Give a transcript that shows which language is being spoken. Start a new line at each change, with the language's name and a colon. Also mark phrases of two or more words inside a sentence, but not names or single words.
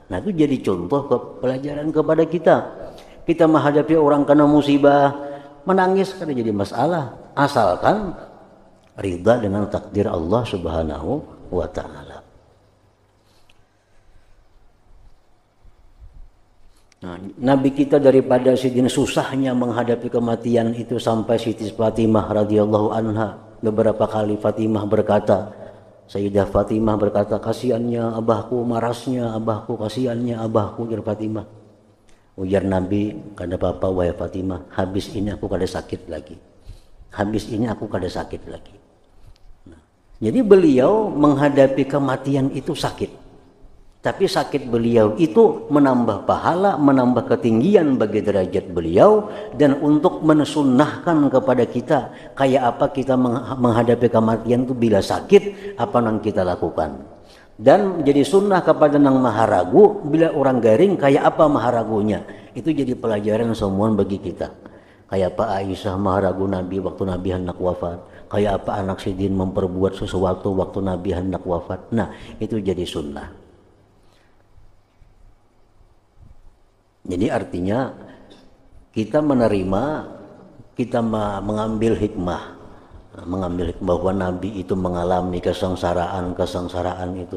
Indonesian: Nah, itu jadi contoh pelajaran kepada kita. Kita menghadapi orang kena musibah, menangis kada jadi masalah, asalkan ridha dengan takdir
Arabic: الله سبحانه وتعالى.
Indonesian: Nah, Nabi kita daripada sidin susahnya menghadapi kematian itu sampai Siti Fatimah
Arabic: رضي الله عنها
Indonesian: beberapa kali Sayyidah Fatimah berkata, kasihannya abahku, marasnya abahku, kasihannya abahku, ujar Fatimah.
Banjar: Ujar Nabi, kada apa-apa wahai Fatimah, habis ini aku kada sakit lagi.
Indonesian: Nah, jadi beliau menghadapi kematian itu sakit. Tapi sakit beliau itu menambah pahala, menambah ketinggian bagi derajat beliau, dan untuk mensunnahkan kepada kita kayak apa kita menghadapi kematian itu bila sakit, apa yang kita lakukan.
Banjar: Dan jadi sunnah kepada nang maharagu, bila orang garing kayak apa maharagunya, itu jadi pelajaran semua bagi kita. Kayak apa Aisyah maharagu Nabi waktu Nabi hendak wafat, kayak apa anak Sidin memperbuat sesuatu waktu Nabi hendak wafat.
Indonesian: Nah, itu jadi sunnah. Jadi artinya kita menerima, kita mengambil hikmah bahwa Nabi itu mengalami kesengsaraan itu.